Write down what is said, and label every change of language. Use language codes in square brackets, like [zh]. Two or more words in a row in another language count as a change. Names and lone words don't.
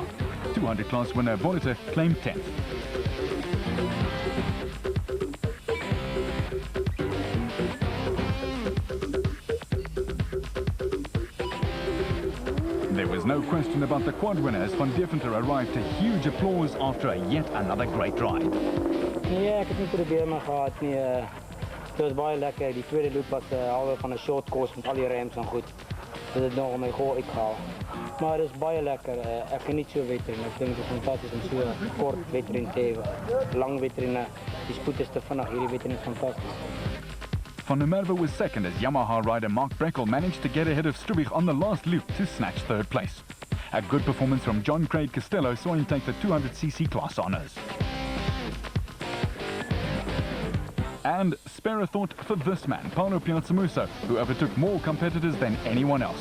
[en] 200 class winner Wanneter claimed 10th. There was no question about the quad winner as Van Deventer arrived to huge applause after yet another great ride. [af] Nee, ek het nie probleme gehad nie. Dit was baie lekker. Die tweede loop was halwe van 'n [en] short course [af] met al die ramps en goed. Dit het nog my goal uitgehaal. Maar dit is baie lekker. Ek geniet so wedren. Ek dink dit is fantasties om so kort wedren te hê. Lang wedren, die spoed is te vinnig. Hierdie wedren is fantasties. [en] Van der Merwe was second as Yamaha rider Mark Breckel managed to get ahead of Strubich on the last loop to snatch 3rd place. A good performance from John Craig Costello saw him take the 200cc class honours. And spare a thought for this man, Paulo Piazzamuso, who overtook more competitors than anyone else.